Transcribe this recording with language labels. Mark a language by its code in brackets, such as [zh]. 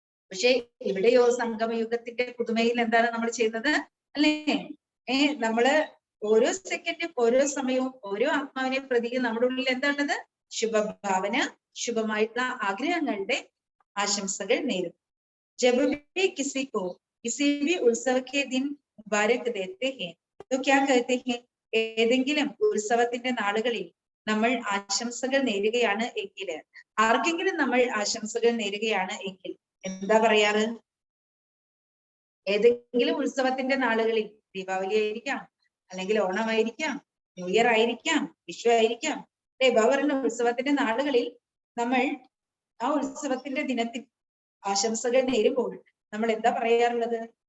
[ml] പക്ഷെ ഇവിടെയോ സംഗമയുഗത്തിന്റെ പുതുമയിൽ എന്താണ് നമ്മൾ ചെയ്യുന്നത് അല്ലേ? നമ്മള് ഓരോ സെക്കൻഡും ഓരോ സമയവും ഓരോ ആത്മാവിനെ പ്രതി നമ്മുടെ ഉള്ളിൽ എന്താണത്? ശുഭഭാവന ശുഭമായിട്ടുള്ള ആഗ്രഹങ്ങളുടെ ആശംസകൾ നേരും. [hi] जब भी किसी को किसी भी उत्सव के दिन मुबारक देते हैं तो क्या कहते हैं? [ml] ഏതെങ്കിലും ഉത്സവത്തിന്റെ നാളുകളിൽ നമ്മൾ ആശംസകൾ നേരുകയാണ് എങ്കിൽ, ആർക്കെങ്കിലും നമ്മൾ ആശംസകൾ നേരുകയാണ് എങ്കിൽ എന്താ പറയാറ്? ഏതെങ്കിലും ഉത്സവത്തിന്റെ നാളുകളിൽ, ദീപാവലി ആയിരിക്കാം, അല്ലെങ്കിൽ ഓണമായിരിക്കാം, ന്യൂ ഇയർ ആയിരിക്കാം, വിഷു ആയിരിക്കാം അല്ലെ, പറയുന്ന ഉത്സവത്തിന്റെ നാളുകളിൽ നമ്മൾ ആ ഉത്സവത്തിന്റെ ദിനത്തിൽ ആശംസകൾ നേരുമ്പോൾ നമ്മൾ എന്താ പറയാറുള്ളത്?